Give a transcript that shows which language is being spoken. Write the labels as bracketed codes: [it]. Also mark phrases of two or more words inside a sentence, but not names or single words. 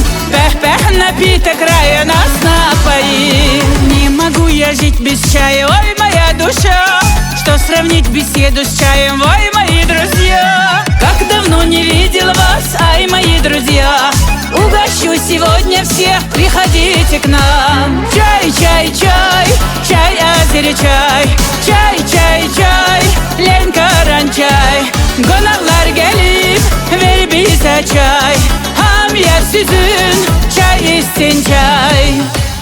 [ru] Пэх-пэх, напиток рая нас напоил. Не могу я жить без чая, ой, моя душа. Что сравнить беседу с чаем, ой, мои друзья. Как давно не видел вас, ай, мои друзья. Угощу сегодня всех, приходите к нам. Чай, чай, чай, чай, азери чай. Чай, чай, чай, Ленкаран чай. [az] Qonaqlar gelip, ver bize çay. Ham yer süzün, çay içsin çay.